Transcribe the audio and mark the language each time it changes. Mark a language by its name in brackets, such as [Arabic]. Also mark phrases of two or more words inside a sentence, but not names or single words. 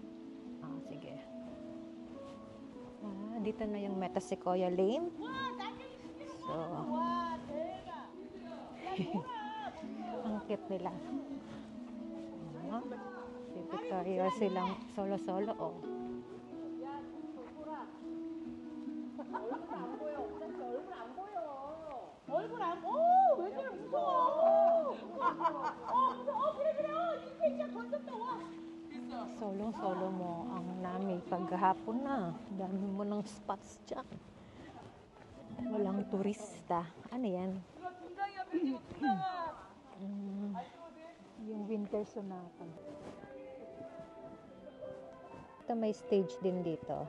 [Filipino] Sige. Dito na yung Meta Sequoia Lane. So, ang cute nila. Si Victoria silang solo-solo, oh. [Korean] 얼굴 안, 왜 그래, 무서워. 무서워. 그래. 이 진짜 건졌다, 와. [Filipino] Solo-solo mo ang Nami paghapon na. Dami mo ng spots dyan. Walang turista. Ano yan? Yung winter sonata. Ito may stage din dito.